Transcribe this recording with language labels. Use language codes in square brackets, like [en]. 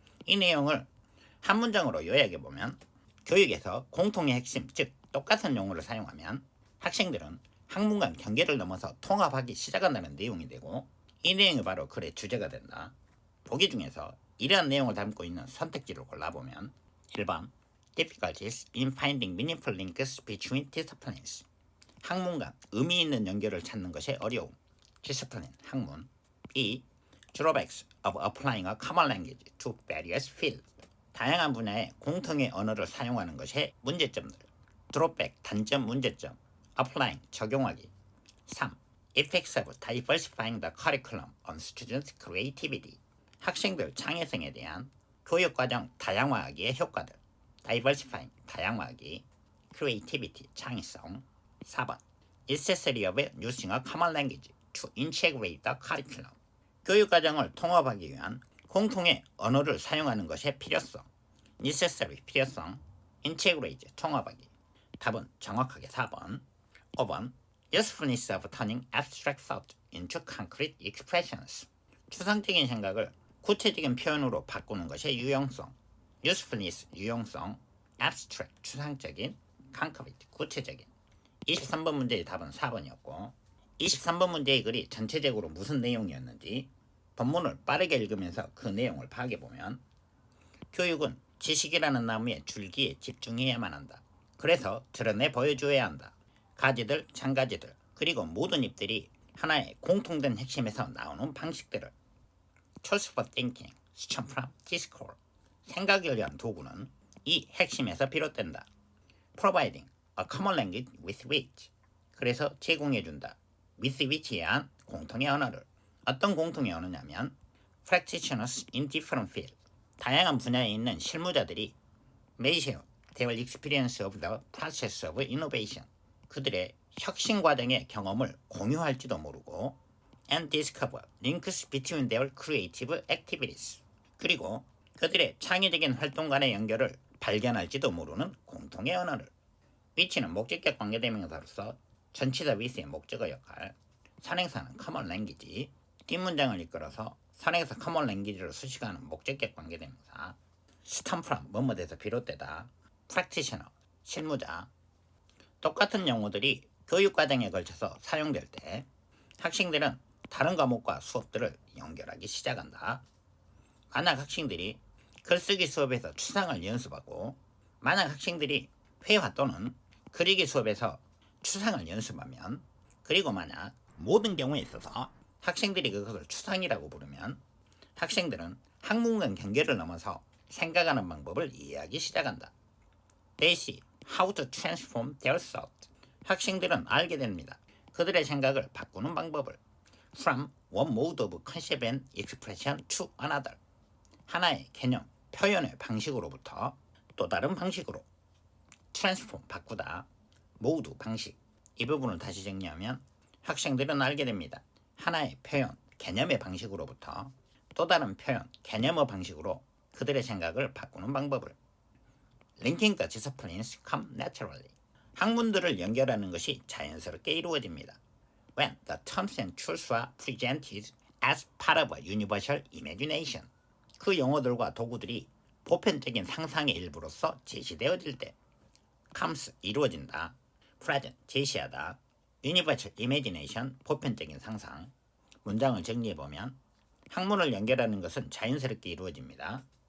[ko] 이 내용을 한 문장으로 요약해보면 교육에서 공통의 핵심, 즉 똑같은 용어를 사용하면 학생들은 학문간 경계를 넘어서 통합하기 시작한다는 내용이 되고, 이 내용이 바로 글의 주제가 된다. 보기 중에서 이러한 내용을 담고 있는 선택지를 골라보면 1번 [en] Difficulties in finding meaningful links between disciplines. [ko] 학문 간 의미 있는 연결을 찾는 것의 어려움. Discipline, 학문. 2. [en] Drawbacks of applying a common language to various fields. [ko] 다양한 분야의 공통의 언어를 사용하는 것의 문제점들. Drawback, 단점, 문제점. Applying, 적용하기. 3. [en] Effects of diversifying the curriculum on students' creativity. [ko] 학생들 창의성에 대한 교육과정 다양화하기의 효과들. Diversifying, 다양화하기. Creativity, 창의성. [en] 4번 Necessity of using a common language to integrate the curriculum. [ko] 교육과정을 통합하기 위한 공통의 언어를 사용하는 것의 필요성. Necessary, 필요성. Integrate, 통합하기. 답은 정확하게 4번. [en] 5번 Usefulness of turning abstract thought into concrete expressions. [ko] 추상적인 생각을 구체적인 표현으로 바꾸는 것의 유용성. Usefulness, 유용성. Abstract, 추상적인. Concrete, 구체적인. 23번 문제의 답은 4번이었고, 23번 문제의 글이 전체적으로 무슨 내용이었는지 본문을 빠르게 읽으면서 그 내용을 파악해보면 교육은 지식이라는 나무의 줄기에 집중해야만 한다. 그래서 드러내 보여줘야 한다. 가지들, 창가지들, 그리고 모든 잎들이 하나의 공통된 핵심에서 나오는 방식들을. [en] Tools for thinking, stem from discord. [ko] 생각을 위한 도구는 이 핵심에서 비롯된다. [en] Providing a common language with which. [ko] 그래서 제공해준다. with which에 의한 공통의 언어를. 어떤 공통의 언어냐면 [en] practitioners in different fields. [ko] 다양한 분야에 있는 실무자들이 [en] may share their experience of the process of innovation. [ko] 그들의 혁신 과정의 경험을 공유할지도 모르고 [en] and discover links between their creative activities. [ko] 그리고 그들의 창의적인 활동 간의 연결을 발견할지도 모르는 공통의 언어를. which는 목적격 관계대명사로서 전치사 with의 목적어 역할, 선행사는 common language, 뒷문장을 이끌어서 선행사 common language로 수식하는 목적격 관계대명사, stem from, 뭐뭐에서 비롯되다, practitioner, 실무자. 똑같은 용어들이 교육과정에 걸쳐서 사용될 때 학생들은 다른 과목과 수업들을 연결하기 시작한다. 만약 학생들이 글쓰기 수업에서 추상을 연습하고, 만약 학생들이 회화 또는 그리기 수업에서 추상을 연습하면, 그리고 만약 모든 경우에 있어서 학생들이 그것을 추상이라고 부르면 학생들은 학문간 경계를 넘어서 생각하는 방법을 이해하기 시작한다. [en] They see how to transform their thought. [ko] 학생들은 알게 됩니다. 그들의 생각을 바꾸는 방법을. [en] From one mode of concept and expression to another. [ko] 하나의 개념, 표현의 방식으로부터 또 다른 방식으로. transform, 바꾸다. mode, 방식. 이 부분을 다시 정리하면 학생들은 알게 됩니다. 하나의 표현, 개념의 방식으로부터 또 다른 표현, 개념의 방식으로 그들의 생각을 바꾸는 방법을. [en] Linking the disciplines come naturally. [ko] 학문들을 연결하는 것이 자연스럽게 이루어집니다. [en] When the terms and tools are presented as part of a universal imagination. [ko] 그 용어들과 도구들이 보편적인 상상의 일부로서 제시되어질 때. comes, 이루어진다. present, 제시하다. universal imagination, 보편적인 상상. 문장을 정리해보면 학문을 연결하는 것은 자연스럽게 이루어집니다.